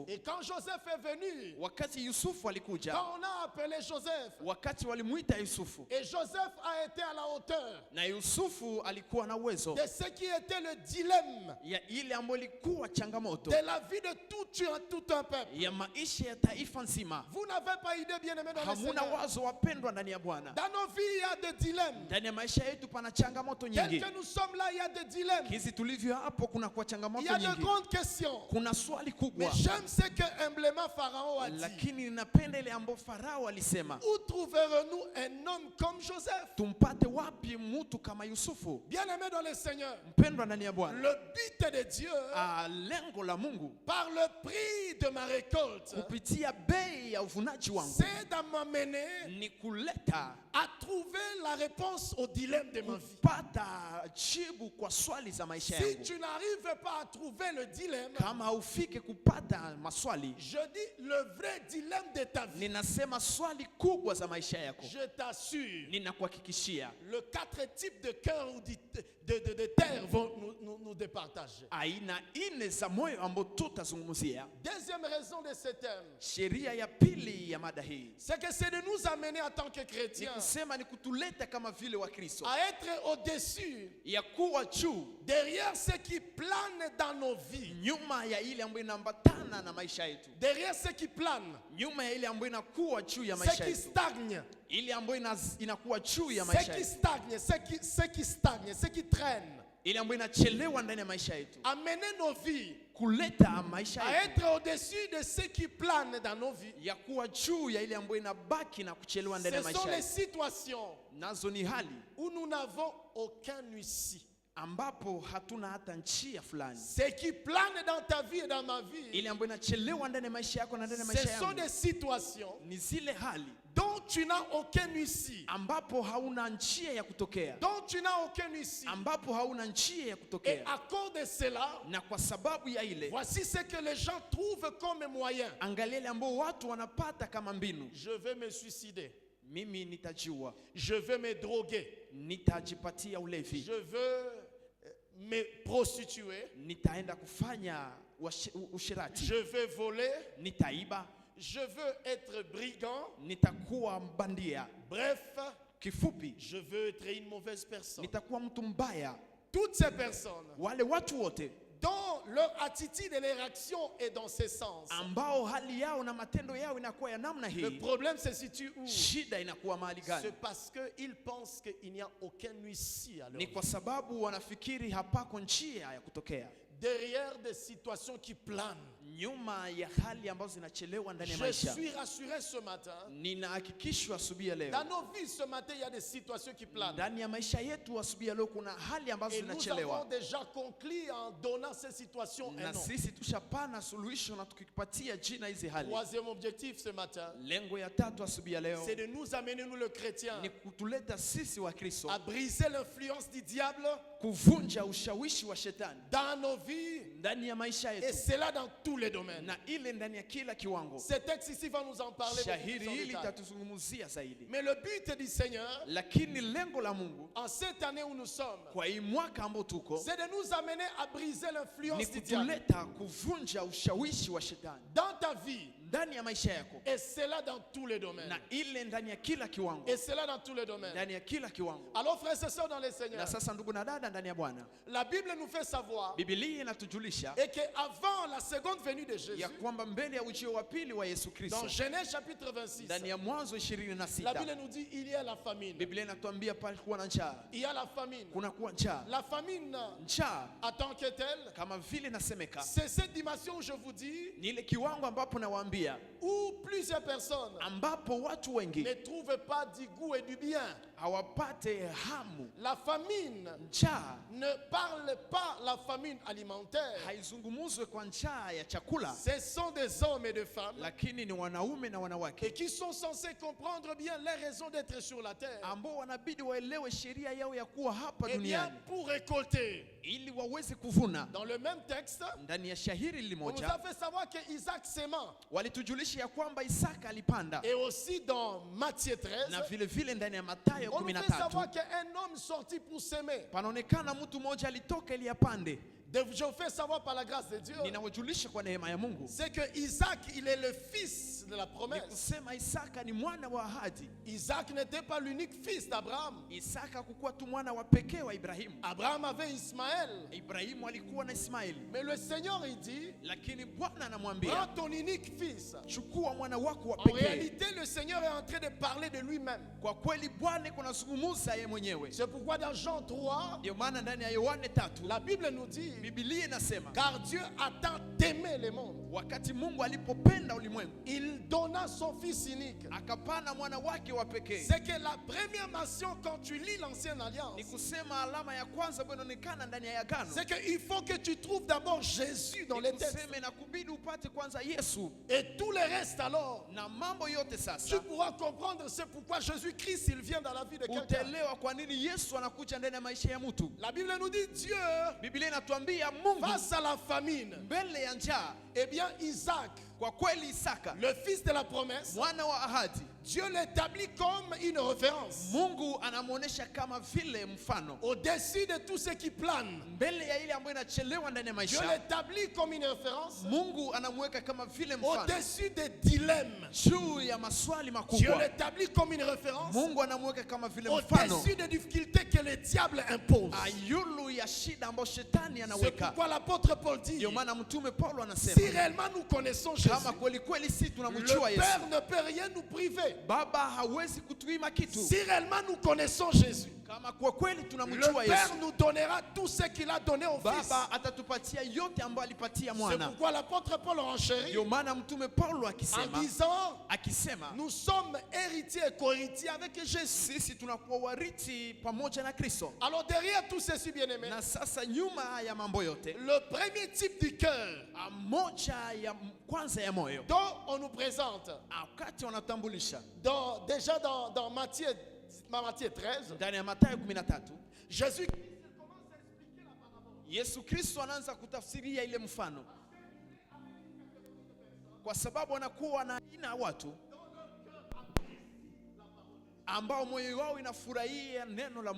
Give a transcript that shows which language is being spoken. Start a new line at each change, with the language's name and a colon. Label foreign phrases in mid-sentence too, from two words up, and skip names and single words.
French: Et quand Joseph est venu,
Swahili: Wakati Yusufu alikuja,
French: quand on a appelé Joseph,
Swahili: wakati walimuita Yusufu,
French: et Joseph a été à la hauteur
Swahili: na Yusufu alikuwa na uwezo
French: de ce qui était le dilemme
Swahili: ya ile ambayo ilikuwa changamoto
French: de la vie de tout un peuple.
Swahili: ya maisha ya taifa nzima.
French: Vous n'avez pas idée, bien-aimés dans le
Swahili: Hamuna
French: Seigneur.
Swahili: wazo, wapendwa ndani ya Bwana.
French: Dans nos vies, il y a des dilemmes.
Swahili: Ndani ya maisha yetu pana changamoto
French: Tel
Swahili: nyingi.
French: que nous sommes là, il y a des dilemmes.
Swahili: Hizi tulivyo hapo kuna kwa
French: Il
Swahili: changamoto
French: y a de
Swahili: nyingi.
French: grandes questions.
Swahili: Kuna swali
French: Mais
Swahili: kubwa,
French: j'aime ce que humblement Pharaon a dit.
Swahili: lakini ninapenda ile ambayo Farao alisema,
French: Où trouverons-nous un homme comme Joseph?
Swahili: tumpate wapi mtu kama Yusufu?
French: Bien-aimés dans le Seigneur,
Swahili: Mpendwa ndani ya Bwana,
French: le but de Dieu,
Swahili: lengo la Mungu
French: par le prix de ma récolte,
Swahili: kupitia bei ya uvunaji wangu
French: c'est de m'amener
Swahili: ni kuleta
French: à trouver la réponse au dilemme de ma vie.
Swahili: kupata jibu kwa swali za maisha
French: Si
Swahili: yangu.
French: tu n'arrives pas à trouver le dilemme,
Swahili: Kama haufike kupata maswali,
French: je dis le vrai dilemme de ta vie,
Swahili: ninasema swali kubwa za maisha yako,
French: je t'assure,
Swahili: ninakuhakikishia
French: le 4 types de cœur ou de terre vont nous départager.
Swahili: aina ine za moyo ambao tutazungumzia.
French: Deuxième raison de ce thème,
Swahili: Sheria ya pili ya mada hii
French: c'est que c'est de nous amener en tant que
Swahili: ni
French: chrétiens
Swahili: kusema ni kutuleta kama vile Wakristo,
French: à être au-dessus,
Swahili: ya kuwa juu
French: derrière ce qui plane dans nos vies,
Swahili: nyuma ya ile ambayo inaambatana na maisha yetu,
French: derrière ce qui plane,
Swahili: nyuma ya ile ambayo inakuwa juu ya
French: ce
Swahili: maisha
French: qui
Swahili: yetu,
French: stagne,
Swahili: ile ambayo inakuwa juu ya
French: ce
Swahili: maisha
French: qui
Swahili: yetu,
French: stagne, ce qui traîne.
Swahili: ile ambayo inachelewa ndani ya maisha yetu,
French: Amener nos vies
Swahili: kuleta maisha
French: à
Swahili: yetu
French: être au-dessus de ce qui plane dans nos vies.
Swahili: ya kuwa juu ya ile ambayo inabaki na kuchelewa ndani
French: Ce
Swahili: ya
French: sont
Swahili: maisha
French: les
Swahili: yetu.
French: situations
Swahili: Nazo ni hali
French: où nous n'avons aucun huissier.
Swahili: ambapo hatuna hata njia fulani,
French: Ce qui plane dans ta vie et dans ma vie,
Swahili: ile ambayo inachelewa ndani ya maisha yako na ndani ya
French: ce
Swahili: maisha
French: sont
Swahili: yangu,
French: des situations
Swahili: ni zile hali
French: dont tu n'as aucun huissier.
Swahili: ambapo hauna njia ya kutokea,
French: Dont tu n'as aucun huissier.
Swahili: ambapo hauna njia ya
French: Et
Swahili: kutokea.
French: à cause de cela,
Swahili: Na kwa sababu ya ile,
French: voici ce que les gens trouvent comme moyen.
Swahili: angalia ile ambao watu wanapata kama mbinu:
French: Je vais me suicider.
Swahili: mimi nitajiua,
French: Je vais me droguer.
Swahili: nitajipatia ulevi,
French: Je veux me prostituer.
Swahili: nitaenda kufanya ushirati,
French: Je vais voler.
Swahili: nitaiba,
French: Je veux être brigand.
Swahili: nitakuwa mbandia.
French: Bref,
Swahili: Kifupi,
French: je veux être une mauvaise personne.
Swahili: nitakuwa mtu mbaya.
French: Toutes ces personnes
Swahili: Wale watu wote
French: dont leur attitude et leur action est dans ce sens.
Swahili: ambao hali yao na matendo yao inakuwa ya namna
French: Le
Swahili: hii,
French: problème se situe où?
Swahili: shida inakuwa mahali gani?
French: C'est parce qu'ils pensent qu'il n'y a aucun huissier à leur
Swahili: Ni
French: vie.
Swahili: kwa sababu wanafikiri hapako njia ya kutokea,
French: Derrière des situations qui planent.
Swahili: nyuma ya hali ambazo zinachelewa ndani ya
French: Je
Swahili: maisha.
French: suis rassuré ce matin.
Swahili: Ninahakikishwa asubuhi ya leo,
French: Dans nos vies ce matin, il y a des situations qui planent.
Swahili: ndani ya maisha yetu asubuhi ya leo kuna hali ambazo
French: Et nous avons
Swahili: zinachelewa,
French: déjà conclu en donnant ces situations un
Swahili: na
French: nom.
Swahili: sisi tushapana suluhisho na tukipatia jina hizi hali.
French: Troisième objectif ce matin,
Swahili: Lengo ya tatu asubuhi ya leo
French: c'est de nous amener, nous le chrétien,
Swahili: ni kutuleta sisi wa Kristo
French: à briser l'influence du diable
Swahili: kuvunja ushawishi wa shetani
French: dans nos vies,
Swahili: ndani ya maisha
French: et
Swahili: yetu,
French: cela dans tous les domaines.
Swahili: na ile ndani ya kila kiwango.
French: Ce texte ici va nous en parler beaucoup
Swahili: Shahiri
French: plus en
Swahili: hili
French: détail.
Swahili: tatuzungumzia zaidi,
French: Mais le but du Seigneur,
Swahili: lakini lengo la Mungu
French: en cette année où nous sommes,
Swahili: kwa hii mwaka ambao tuko
French: c'est de nous amener à briser
Swahili: ni
French: l'influence du diable
Swahili: kutuleta kuvunja ushawishi wa shetani
French: dans ta vie,
Swahili: ndani ya maisha yako,
French: Et cela dans tous les domaines.
Swahili: na ile ndani ya kila kiwango,
French: Et cela dans tous les domaines.
Swahili: ndani ya kila kiwango.
French: Alors frères et sœurs dans le Seigneur,
Swahili: Na sasa ndugu na dada ndani ya Bwana,
French: la Bible nous fait savoir
Swahili: Biblia inatujulisha
French: et qu'avant la seconde venue de Jésus,
Swahili: ya kwamba mbele ya ujio wa pili wa Yesu Kristo,
French: dans Genèse chapitre 26,
Swahili: ndani ya Mwanzo
French: la
Swahili: 26,
French: Bible nous dit il y a la famine.
Swahili: Biblia inatuambia palikuwa na njaa,
French: Il y a la famine.
Swahili: kuna kuwa njaa.
French: La famine
Swahili: Njaa
French: en tant que telle,
Swahili: kama vile nasemeka,
French: c'est cette dimension où je vous dis,
Swahili: ni ile kiwango ambapo nawaambia,
French: où plusieurs personnes
Swahili: ambapo watu wengi
French: ne trouvent pas du goût et du bien.
Swahili: hawapate hamu.
French: La famine
Swahili: Njaa
French: ne parle pas la famine alimentaire.
Swahili: haizungumuzwe kwa njaa ya chakula,
French: Ce sont des hommes et des femmes
Swahili: lakini ni wanaume na
French: et
Swahili: wanawake
French: qui sont censés comprendre bien les raisons d'être sur la terre.
Swahili: ambao wanabidi waelewe sheria yao ya kuwa hapa
French: Et bien,
Swahili: duniani
French: pour récolter.
Swahili: ili waweze kuvuna.
French: Dans le même texte,
Swahili: Ndani ya shahiri
French: on nous
Swahili: limoja
French: a fait savoir que Isaac s'aimant.
Swahili: walitujulisha ya kwamba Isaka alipanda,
French: Et aussi dans Matthieu 13,
Swahili: na vile vile ndani ya Mathayo
French: on nous fait savoir
Swahili: 13
French: qu'un homme sorti pour s'aimer.
Swahili: panaonekana mtu mmoja alitoka ili apande.
French: Je vous fais savoir par la grâce de Dieu,
Swahili: Ninawajulisha kwa neema ya Mungu,
French: c'est que Isaac, il est le fils de la
Swahili: ni
French: promesse.
Swahili: kusema Isaka ni mwana wa ahadi.
French: Isaac n'était pas l'unique fils d'Abraham.
Swahili: Isaka hakukuwa tu mwana wa pekee wa Ibrahimu.
French: Abraham avait Ismaël.
Swahili: Ibrahimu alikuwa na Ismaili,
French: Mais le Seigneur, il dit,
Swahili: lakini Bwana
French: prends
Swahili: anamwambia
French: ton unique fils.
Swahili: chukua mwana wako wa
French: En
Swahili: pekee.
French: réalité, le Seigneur est en train de parler de lui-même.
Swahili: Kwa kweli Bwana kunazungumza yeye mwenyewe.
French: C'est pourquoi dans Jean 3,
Swahili: Ndio maana ndani ya Yohane 3
French: la Bible nous dit,
Swahili: Biblia inasema,
French: car Dieu a tant aimé le monde,
Swahili: wakati Mungu alipopenda ulimwengu
French: il donna son fils unique.
Swahili: akapana mwana wake wa pekee.
French: C'est que la première mention quand tu lis l'ancienne alliance,
Swahili: Ni kusema alama ya kwanza ambayo inaonekana ndani ya agano,
French: c'est qu'il faut que tu trouves d'abord Jésus dans les
Swahili: ni
French: textes.
Swahili: kusema inakubidi upate kwanza Yesu,
French: Et tout le reste alors,
Swahili: na mambo yote
French: tu
Swahili: sasa
French: pourras comprendre c'est pourquoi Jésus-Christ il vient dans la vie de quelqu'un.
Swahili: utaelewa kwa nini Yesu anakuja ndani ya maisha ya mtu.
French: La Bible nous dit Dieu,
Swahili: Biblia inatuambia Mungu
French: face à la famine,
Swahili: mbele ya njaa,
French: eh bien Isaac,
Swahili: kwa kweli Isaka
French: le fils de la promesse,
Swahili: mwana wa ahadi,
French: Dieu l'établit comme une référence
Swahili: Mungu anamuonesha kama vile mfano
French: au-dessus de tout ce qui plane.
Swahili: mbele ya ile ambayo inachelewa ndani ya
French: Dieu
Swahili: maisha.
French: l'établit comme une référence
Swahili: Mungu anamweka kama vile mfano
French: au-dessus des dilemmes.
Swahili: juu ya maswali
French: Dieu
Swahili: makubwa.
French: l'établit comme une référence
Swahili: Mungu anamweka kama vile mfano
French: au-dessus des difficultés que le diable impose.
Swahili: ayulu ya shida ambayo shetani
French: C'est
Swahili: anaweka.
French: pourquoi l'apôtre Paul dit,
Swahili: Ndio maana mtume Paulo
French: si
Swahili: anasema
French: réellement nous connaissons Jésus,
Swahili: kama kweli kweli si
French: le
Swahili: tunamjua Yesu,
French: Père ne peut rien nous priver.
Swahili: Baba hawezi kutuima kitu.
French: Si réellement nous connaissons Jésus,
Swahili: Kama kwa kweli
French: le
Swahili: tunamjua
French: Père
Swahili: Yesu,
French: nous donnera tout ce qu'il a donné au Fils.
Swahili: Baba atatupatia yote ambayo alipatia
French: C'est
Swahili: mwana.
French: pourquoi l'apôtre Paul enchérit
Swahili: Ndio maana mtume Paulo
French: en
Swahili: akisema
French: disant, nous sommes héritiers et co-héritiers avec Jésus.
Swahili: sisi tunakuwa warithi pamoja na Kristo.
French: Alors derrière tout ceci, bien-aimés,
Swahili: Na sasa nyuma ya mambo yote,
French: le premier type du cœur
Swahili: moja ya kwanza ya moyo,
French: dont on nous présente,
Swahili: wakati wanatambulisha
French: déjà dans Matthieu 13,
Swahili: ndani ya Mathayo 13,
French: Jésus
Swahili: Yesu Kristo anaanza kutafsiria ile mfano, kwa sababu anakuwa na aina ya watu ambao moyo wao inafurahia neno la Mungu,